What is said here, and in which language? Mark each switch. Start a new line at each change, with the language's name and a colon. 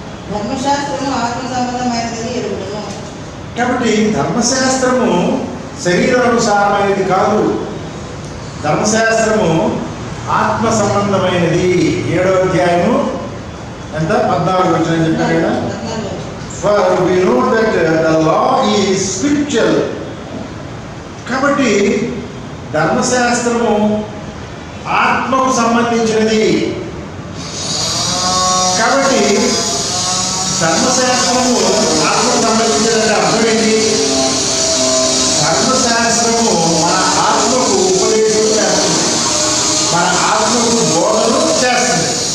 Telugu: ధర్మశాస్త్రము ఆత్మ సంబంధమైనదని ఎరుగుదును. కాబట్టి ధర్మశాస్త్రము శరీరానుసారమైనది కాదు, ధర్మశాస్త్రము ఆత్మ సంబంధమైనది. 7వ అధ్యాయము ఎంత 14 అని చెప్పారు కదా.
English: For we know that the law is spiritual.
Telugu: కాబట్టి ధర్మశాస్త్రము ఆత్మకు సంబంధించినది. కాబట్టి ధర్మశాస్త్రము ఆత్మకు సంబంధించినది అర్థం ఏంటి? ధర్మశాస్త్రము మన ఆత్మకు ఉపదేశం చేస్తుంది, మన ఆత్మకు బోధన చేస్తుంది.